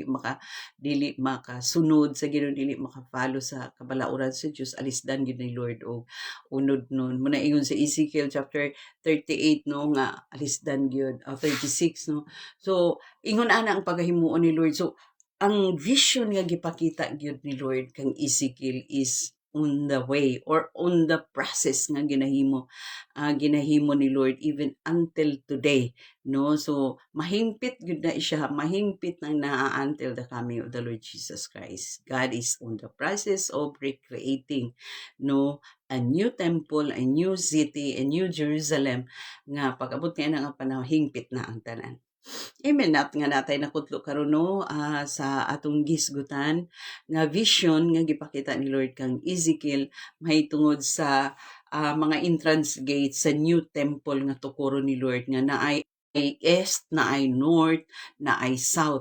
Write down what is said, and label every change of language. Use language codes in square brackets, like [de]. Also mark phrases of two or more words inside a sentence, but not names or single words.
[ceb] dili makasunod sa Ginoo, dili maka-follow sa kabalauran sa Dios, alisdan gyud ni Lord og unod nun muna ingon sa Ezekiel chapter 38 no nga alisdan gyud 36 no. So ingon ana ang pagahimuon ni Lord. So ang vision nga gipakita gyud ni Lord kang Ezekiel [en] is on the way or on the process [ceb] nga ginahimo ni Lord [en] even until today [ceb] no. So mahimpit gyud na siya, mahimpit nang naa [en] until the coming of the Lord Jesus Christ. God is on the process of recreating no a new temple, a new city, a new Jerusalem [ceb] nga pag-abot niya nga panahon hingpit na ang tanan. [en] Amen. [ceb] At nga natay nakutlo karon no sa atong gisgutan nga vision nga gipakita ni Lord kang Ezekiel mahitungod sa mga [en] entrance gate [ceb] sa [en] new temple [ceb] nga tukuro ni Lord nga naay east, naay north, naay south.